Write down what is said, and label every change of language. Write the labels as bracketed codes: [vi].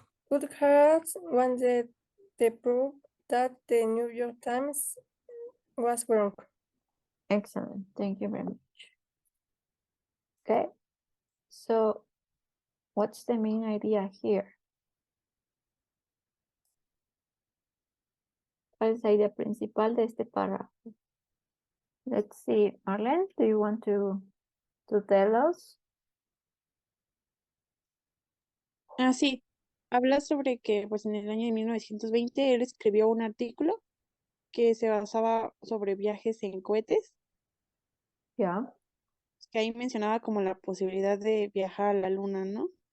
[en] Goddard wanted the proof that the New York Times was wrong. Excellent. Thank you very much. Okay. So what's the main idea here? [es] ¿Cuál es la idea principal de este párrafo? [en] Let's see. Marlene, do you want to tell us? [es] Sí, habla sobre que pues en el año de 1920 él escribió un artículo que se basaba sobre viajes en cohetes, [en] Yeah, [es] que ahí mencionaba como la posibilidad de viajar a la luna, ¿no?